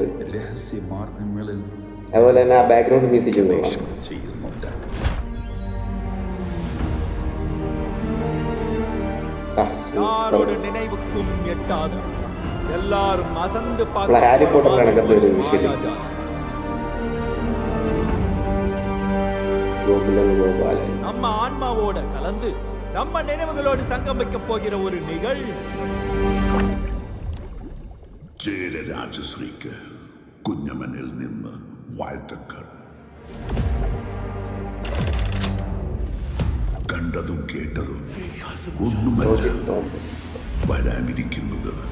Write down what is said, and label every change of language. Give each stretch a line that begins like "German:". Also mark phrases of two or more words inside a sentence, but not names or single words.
Malayalam: അതുപോലെ തന്നെ ആ
English: background music
Malayalam: ഹാരി പോട്ടറിലാണ് ഇങ്ങനത്തെ ഒരു വിഷയം.
Tamil: நம்ம ஆன்மாவோட கலந்து நம்ம நினைவுகளோடு சங்கமிக்க போகிற ஒரு நிகழ்வு.
Malayalam: രാജശ്രീക്ക് കുഞ്ഞമ്മനിൽ നിന്ന് വാഴ്ത്തക്കൾ. കണ്ടതും കേട്ടതും ഒന്നുമല്ല വരാനിരിക്കുന്നത്.